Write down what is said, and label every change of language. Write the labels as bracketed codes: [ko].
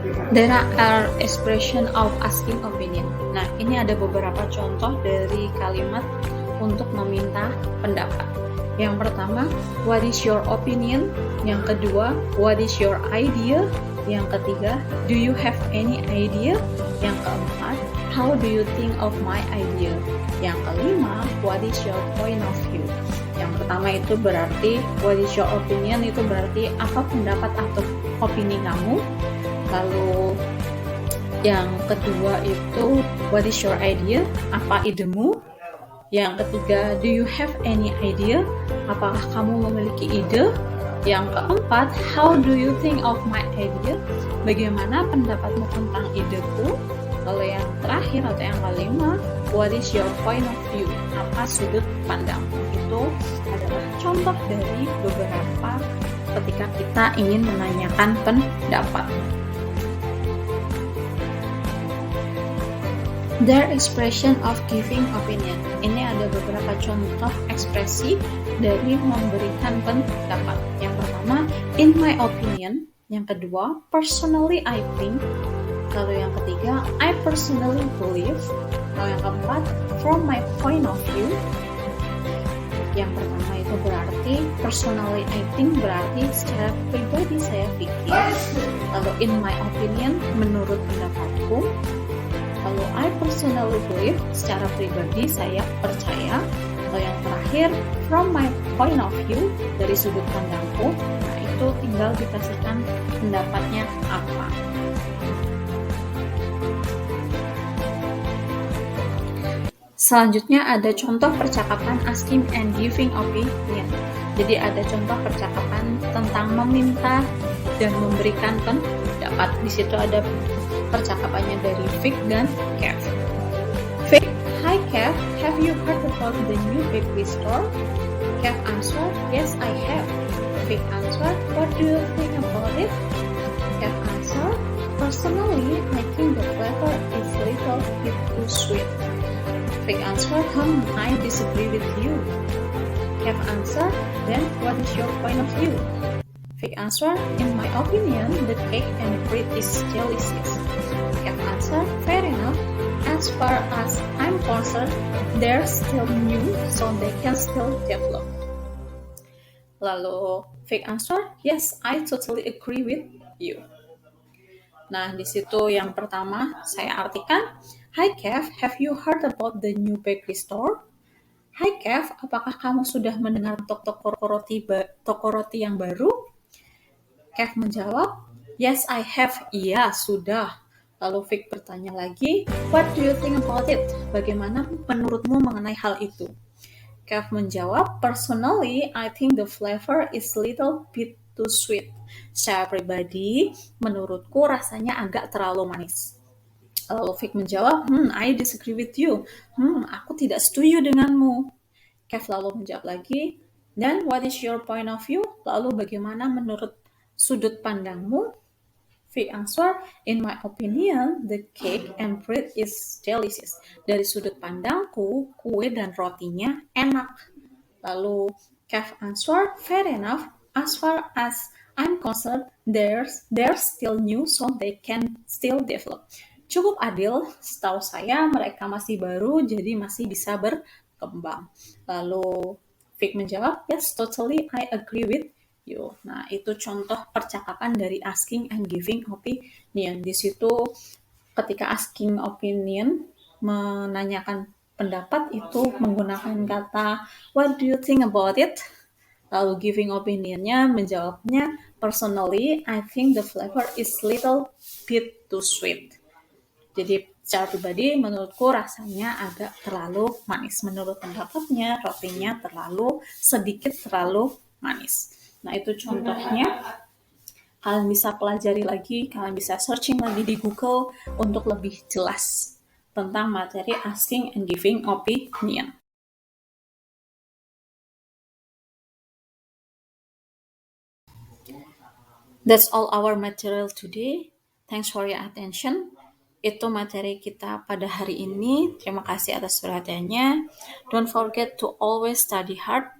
[en] There are expression of asking opinion. [id] Nah, ini ada beberapa contoh dari kalimat untuk meminta pendapat. Yang pertama, [en] what is your opinion? [id] Yang kedua, [en] what is your idea? [id] Yang ketiga, [en] do you have any idea? [id] Yang keempat, [en] how do you think of my idea? [id] Yang kelima, [en] what is your point of view? [id] Yang pertama itu berarti [en] what is your opinion, [id] itu berarti apa pendapat atau opini kamu. Lalu yang kedua itu [en] what is your idea, [id] apa idemu. Yang ketiga, [en] do you have any idea, [id] apakah kamu memiliki ide. Yang keempat, [en] how do you think of my idea, [id] bagaimana pendapatmu tentang ideku. Lalu yang terakhir atau yang kelima, [en] what is your point of view, [id] apa sudut pandangmu. Itu adalah contoh dari beberapa ketika kita ingin menanyakan pendapat. [en] Their expression of giving opinion. [id] Ini ada beberapa contoh ekspresi dari memberikan pendapat. Yang pertama, [en] in my opinion. [id] Yang kedua, [en] personally I think. [id] Lalu yang ketiga, [en] I personally believe. [id] Lalu yang keempat, [en] from my point of view. [id] Yang pertama itu berarti [en] personally I think, [id] berarti secara pribadi saya pikir. Lalu [en] in my opinion, [id] menurut pendapatku. Lalu [en] I personally believe, [id] secara pribadi saya percaya. Lalu yang terakhir, [en] from my point of view, [id] dari sudut pandangku. Nah, itu tinggal dikasihkan pendapatnya apa. Selanjutnya ada contoh percakapan [en] asking and giving opinion. [id] Jadi ada contoh percakapan tentang meminta dan memberikan pendapat. Di situ ada percakapannya dari Vic dan Kev. [en] Vic, hi Kev, have you heard about the new bakery store? Kev answered, yes I have. Vic answered, what do you think about it? Kev answered, personally I think the flavor is a little bit too sweet. Vic answered, I disagree with you. Kev answered, then what is your point of view? Vic answered, in my opinion, the cake and bread is delicious. Kev answered, fair enough. As far as I'm concerned, they're still new, so they can still develop. [id] Lalu [en] Vic answered, yes, I totally agree with you. [id] Nah, di situ yang pertama saya artikan, [en] hi Kev, have you heard about the new bakery store? [id] Hi Kev, apakah kamu sudah mendengar toko roti yang baru? Kev menjawab, [en] yes I have, [id] iya sudah. Lalu Vic bertanya lagi, [en] what do you think about it? [id] Bagaimana menurutmu mengenai hal itu? Kev menjawab, [en] personally I think the flavor is a little bit too sweet. [id] Secara pribadi, menurutku rasanya agak terlalu manis. Lalu Vic menjawab, [en] I disagree with you. [id] Aku tidak setuju denganmu. Kev lalu menjawab lagi, [en] then what is your point of view? [id] Lalu bagaimana menurut sudut pandangmu? [en] Vic answer, in my opinion, the cake and bread is delicious. [id] Dari sudut pandangku, kue dan rotinya enak. Lalu [en] Kev answer, fair enough. As far as I'm concerned, they're still new, so they can still develop. [id] Cukup adil, setahu saya mereka masih baru, jadi masih bisa berkembang. Lalu Vic menjawab, [en] yes, totally, I agree with you. [id] Nah, itu contoh percakapan dari [en] asking and giving opinion. [id] Di situ ketika [en] asking opinion, [id] menanyakan pendapat itu menggunakan kata [en] what do you think about it? [id] Lalu [en] giving [id] opinionnya menjawabnya [en] personally, I think the flavor is little bit too sweet. [id] Jadi secara pribadi menurutku rasanya agak terlalu manis. Menurut pendapatnya rotinya sedikit terlalu manis. Nah itu contohnya. Kalian bisa pelajari lagi, kalian bisa searching lagi di Google untuk lebih jelas tentang materi [en] asking and giving opinion. That's all our material today. Thanks for your attention. [id] Itu materi kita pada hari ini. Terima kasih atas perhatiannya. [en] Don't forget to always study hard.